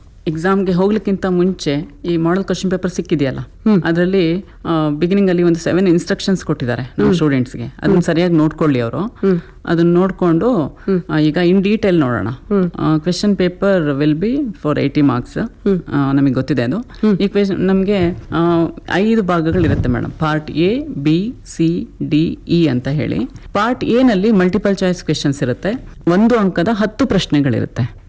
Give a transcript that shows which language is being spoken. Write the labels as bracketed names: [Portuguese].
[Kannada] ಎಕ್ಸಾಮ್ಗೆ ಹೋಗ್ಲಿಕ್ಕಿಂತ ಮುಂಚೆ ಈ ಮಾಡೆಲ್ ಕ್ವಶನ್ ಪೇಪರ್ ಸಿಕ್ಕಿದೆಯಲ್ಲ, ಅದರಲ್ಲಿ ಬಿಗಿನಿಂಗ್ ಅಲ್ಲಿ ಒಂದು 7 ಇನ್ಸ್ಟ್ರಕ್ಷನ್ಸ್ ಕೊಟ್ಟಿದ್ದಾರೆ ನಮ್ಮ ಸ್ಟೂಡೆಂಟ್ಸ್ಗೆ. ಅದನ್ನ ಸರಿಯಾಗಿ ನೋಡ್ಕೊಳ್ಳಿ ಅವರು. ಅದನ್ನ ನೋಡ್ಕೊಂಡು ಈಗ [English] in detail [Kannada] ನೋಡೋಣ. [English] question paper will be for 80 marks, [Kannada] ನಮಗೆ ಗೊತ್ತಿದೆ ಅದು. ಈ ಕ್ವೆಶ್ಚನ್ ನಮಗೆ 5 ಭಾಗಗಳಿರುತ್ತೆ madam. Part A, B, C, D, E ಅಂತ ಹೇಳಿ. ಪಾರ್ಟ್ A ನಲ್ಲಿ ಮಲ್ಟಿಪಲ್ ಚಾಯ್ಸ್ ಕ್ವೆಶ್ಚನ್ಸ್ ಇರುತ್ತೆ. 1 ಅಂಕದ 10 ಪ್ರಶ್ನೆಗಳಿರುತ್ತೆ.